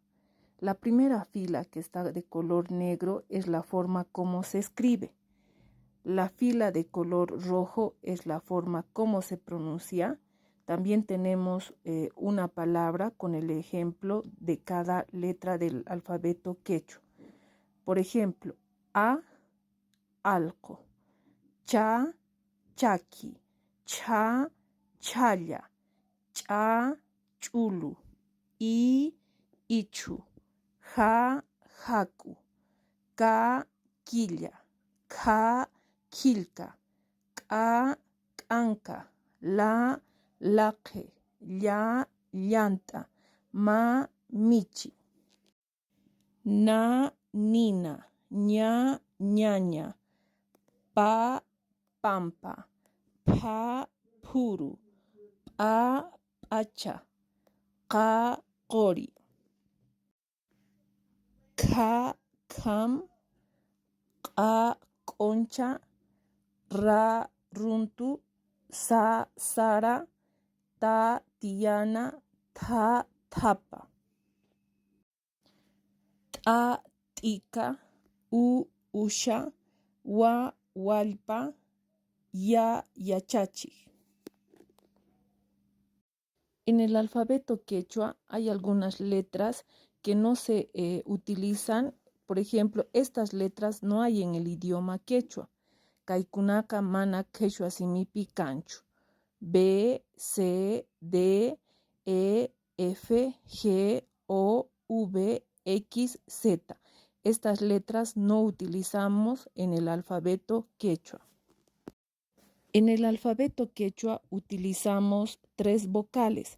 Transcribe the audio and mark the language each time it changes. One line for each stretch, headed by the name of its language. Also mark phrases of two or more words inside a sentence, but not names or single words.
Spanish: La primera fila, que está de color negro, es la forma como se escribe. La fila de color rojo es la forma como se pronuncia. También tenemos una palabra con el ejemplo de cada letra del alfabeto quechua. Por ejemplo, A,
Quechua: alco, cha, chaki, cha, challa, cha, chulu, I, ichu, ja, jacu, ka, quilla, ka, quilca, k'a, k'anca, la, laqe, lla, llanta, ma, michi, na, nina, ña, ñaña, pa, pampa, pa, puru, pa, pacha, qa, qori, kha, kham, qa, concha, ra, runtu, sa, sara, ta, tiana, tha, thapa, ta, tika, u, usha, wa, walpa, ya, yachachi.
Spanish: En el alfabeto quechua hay algunas letras que no se utilizan. Por ejemplo, estas letras no hay en el idioma quechua.
Quechua: Kaikunaka mana quechua simipi kanchu.
Spanish: B, C, D, E, F, G, O, V, X, Z. Estas letras no utilizamos en el alfabeto quechua. En el alfabeto quechua utilizamos 3 vocales.